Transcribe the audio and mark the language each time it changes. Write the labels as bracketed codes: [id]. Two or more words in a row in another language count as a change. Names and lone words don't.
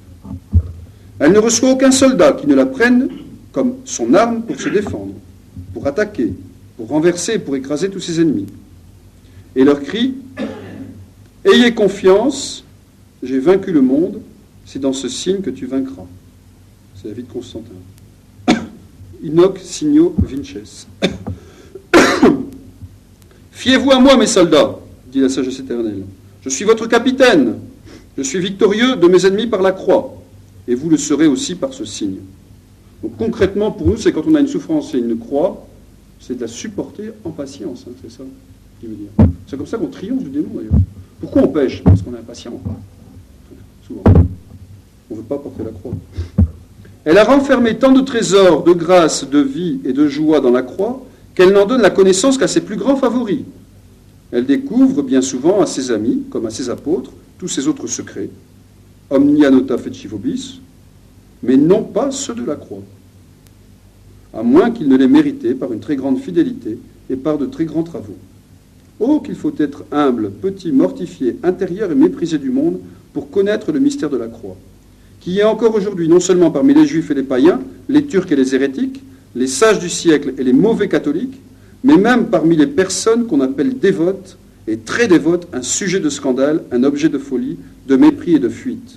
[fr] Elle ne reçoit aucun soldat qui ne la prenne comme son arme pour se défendre, pour attaquer, pour renverser et pour écraser tous ses ennemis. Et leur cri, ayez confiance, j'ai vaincu le monde, c'est dans ce signe que tu vaincras. C'est la vie de Constantin. [la] Inoc signo vinces. [fr] Fiez-vous à moi, mes soldats, dit la sagesse éternelle. Je suis votre capitaine. Je suis victorieux de mes ennemis par la croix. Et vous le serez aussi par ce signe. Donc concrètement, pour nous, c'est quand on a une souffrance et une croix, c'est de la supporter en patience. Hein, c'est ça qu'il veut dire. C'est comme ça qu'on triomphe du démon, d'ailleurs. Pourquoi on pêche? Parce qu'on est impatient. Souvent. On ne veut pas porter la croix. Elle a renfermé tant de trésors, de grâce, de vie et de joie dans la croix, qu'elle n'en donne la connaissance qu'à ses plus grands favoris. Elle découvre bien souvent à ses amis, comme à ses apôtres, tous ses autres secrets, [la] omnia nota feci vobis, [fr] mais non pas ceux de la croix, à moins qu'ils ne l'aient mérité par une très grande fidélité et par de très grands travaux. Oh, qu'il faut être humble, petit, mortifié, intérieur et méprisé du monde pour connaître le mystère de la croix, qui est encore aujourd'hui non seulement parmi les juifs et les païens, les turcs et les hérétiques, les sages du siècle et les mauvais catholiques, mais même parmi les personnes qu'on appelle dévotes, et très dévotes, un sujet de scandale, un objet de folie, de mépris et de fuite.